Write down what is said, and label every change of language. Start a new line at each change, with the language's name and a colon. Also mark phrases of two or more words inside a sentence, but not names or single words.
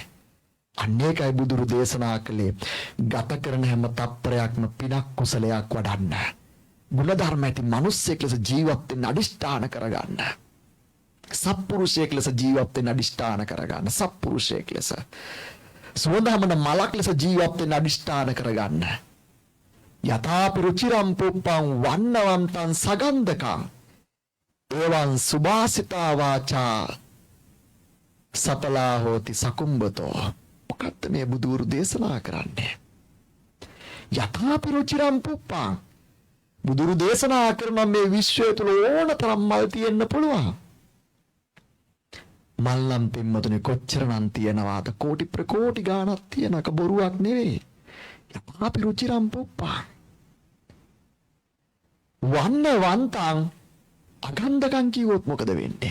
Sinhala: අනේකයි බුදුරු දේශනා කළේ ගත කරන හැම තප්පරයක්ම පිනක් කුසලයක් වඩන්න. ගුණධර්ම ඇති මිනිස්සෙක් ලෙස ජීවත් වෙන්න අදිෂ්ඨාන කරගන්න. සත්පුරුෂයෙක් ලෙස ජීවත් වෙන්න අදිෂ්ඨාන කරගන්න. සත්පුරුෂයෙක් ලෙස සුවඳහමන මලක් ලෙස ජීවත් වෙන්න අදිෂ්ඨාන කරගන්න.
Pali: යථාපි රුචිරම් පුප්පං වන්නවන්තං සගන්ධකං එවං සුභාසිතා වාචා සපලා හෝති සකුම්බතෝ.
Sinhala: මොකක්ද මේ බුදුරු දේශනා කරන්නේ?
Pali: යථාපි රුචිරම් පුප්පං
Sinhala: බුදුරු දේශනා කරන මේ විශ්වය තුල ඕනතරම් මල් තියෙන්න පුළුවන්. මල්ලම් පින්මතුනේ කොච්චරනම් තියනවාද? කෝටි ප්‍රකෝටි ගාණක් තියනක බොරුවක් නෙවෙයි.
Pali: යථාපි රුචිරම් පුප්පං වන්නවන්තං අගන්ධකම්
Sinhala: කිව්වොත් මොකද වෙන්නේ?